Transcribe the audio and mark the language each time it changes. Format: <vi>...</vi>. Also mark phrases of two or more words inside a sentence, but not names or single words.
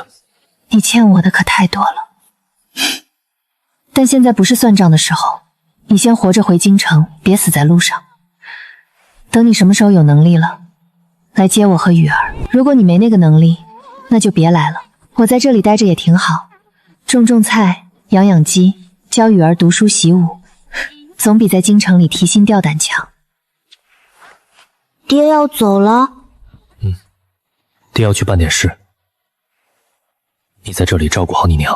<zh>你欠我的可太多了。但現在不是算賬的時候，你先活着回京城，別死在路上。等你什麼時候有能力了，來接我和雨兒。如果你沒那個能力，那就別來了。我在這裡待着也挺好，種菜，養雞，教雨兒讀書習武，總比在京城裡提心吊膽強。爹要走了？爹要去辦點事，你在這裡照顧好你娘。</zh>